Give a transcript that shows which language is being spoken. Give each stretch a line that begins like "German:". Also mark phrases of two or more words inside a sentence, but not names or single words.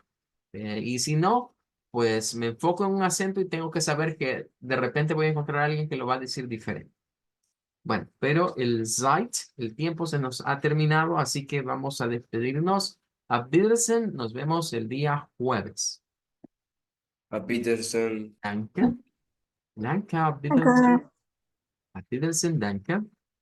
Spanish: Y si no, pues me enfoco en un acento y tengo que saber que de repente voy a encontrar a alguien que lo va a decir diferente. Bueno, pero el Zeit, el tiempo se nos ha terminado, así que vamos a despedirnos.
German: A Wiedersehen,
Spanish: nos vemos el día jueves.
German: A Peterson. Danke. Danke, auf Wiedersehen. Danke. Auf Wiedersehen, danke.